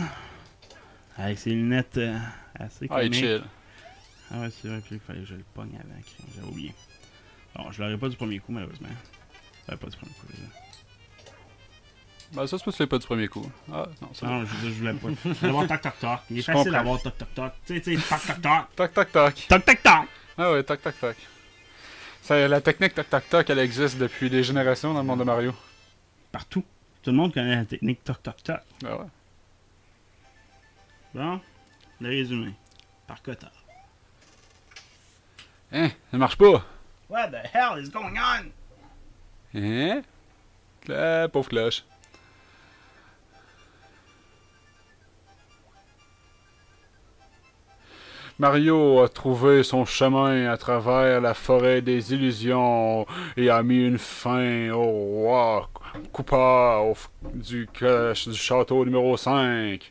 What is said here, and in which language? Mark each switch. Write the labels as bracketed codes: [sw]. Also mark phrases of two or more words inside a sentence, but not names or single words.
[fr] Avec ses lunettes assez comiques. chill. Ah ouais, c'est vrai qu'il fallait que je le pogne avant. J'avais oublié. Bon, je l'aurais pas du premier coup, malheureusement. Ça l'aurait pas du premier coup, déjà. Ben, ça se peut que tu l'aies pas du premier coup. Ah, non, c'est non, je voulais pas. Je voulais avoir toc toc toc. Il est facile d'avoir toc toc toc. Tu sais, toc toc toc. Toc toc toc. Toc toc toc. Ah ouais, toc toc toc. La technique toc toc toc, elle existe depuis des générations dans le monde de Mario. Partout. Tout le monde connaît la technique toc toc toc. Ah ouais. Bon, le résumé. Par Cotard. Hein, ça marche pas. [en] What the hell is going on? [fr] Hein? Pauvre cloche. Mario a trouvé son chemin à travers la forêt des illusions et a mis une fin au roi Koopa du château numéro 5.